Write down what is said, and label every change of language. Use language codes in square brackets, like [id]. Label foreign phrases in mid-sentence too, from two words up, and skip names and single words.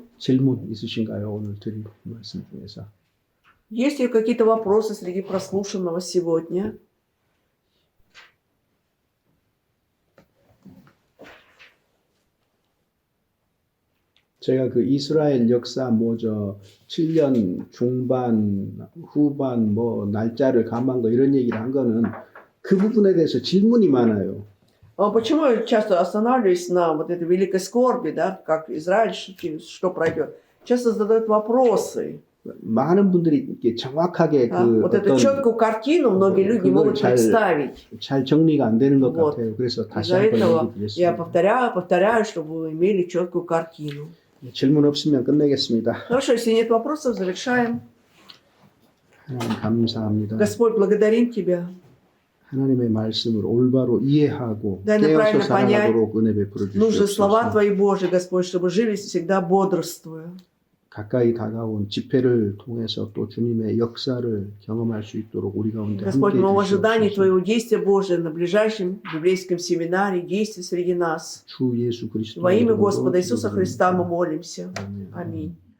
[ko] 질문 있으신가요? 오늘 드린 말씀 중에서. [ru] Есть ли какие-то вопросы среди прослушанного сегодня? [ko] 제가 그 이스라엘 역사 7년 중반, 후반 날짜를 감한 거 이런 얘기를 한 거는 그 부분에 대해서 질문이 많아요. [ru] Почему я часто останавливаюсь на вот этой великой скорби, да, как Израиль, что пройдет? Часто задают вопросы. [ko] 많은 분들이 이렇게 정확하게 그 [ru] Вот эту четкую картину многие люди не могут представить. [ko] 잘 정리가 안 되는 것 [ru] Вот. [ko] 같아요. 그래서 다시 [ru] Из-за [ko] 한번 [ru] этого [ko] 얘기 [ru] я [ko] 드렸습니다. [ru] повторяю, чтобы вы имели четкую картину. [ko] 질문 없으면 끝내겠습니다. [ru] Хорошо, если нет вопросов, завершаем. [ko] 하나님 감사합니다. [ru] Господь, благодарим Тебя. [ko] 하나님의 말씀을 올바로 이해하고 [ru] Дай нам [ko] 깨어서 [ru] правильно [ko] 살아가도록 은혜 베풀어 [ru] Нужны слова [ko] 주시옵소서. [ru] Твои, Божьи, Господь, чтобы жили всегда бодрствуя. [ko] 가까이 다가온 집회를 통해서 또 주님의 역사를 경험할 수 있도록 우리 가운데 [ru] Господь, [ko] 함께 [ru] мы в ожидании [ko] 해주시옵소서. [ru] Твоего действия, Божия, на ближайшем библейском семинаре, действия среди нас. [ko] 주 예수 그리스도 [ru] Во имя [ko] 이름으로 [ru] Господа Иисуса Христа мы [ko] 기도드립니다. [ru] молимся. [ko] 아멘. [ru] Аминь.